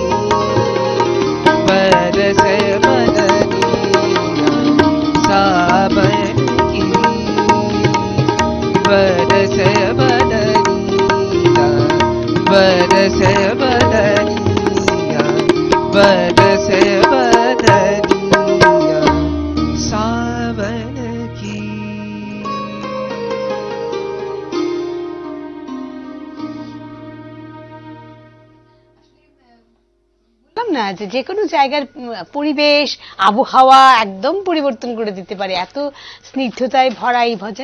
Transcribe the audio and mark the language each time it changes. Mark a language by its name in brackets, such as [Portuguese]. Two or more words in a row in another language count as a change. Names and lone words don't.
[Hindi] बरस बदरिया सावन की, बरस बदरिया, बरस बदरिया, बरस बदरिया सावन की। [Bangla] বললাম না যে কোনো জায়গার পরিবেশ আবহাওয়া একদম পরিবর্তন করে দিতে পারে, এত স্নিগ্ধতায় ভরা এই ভজন।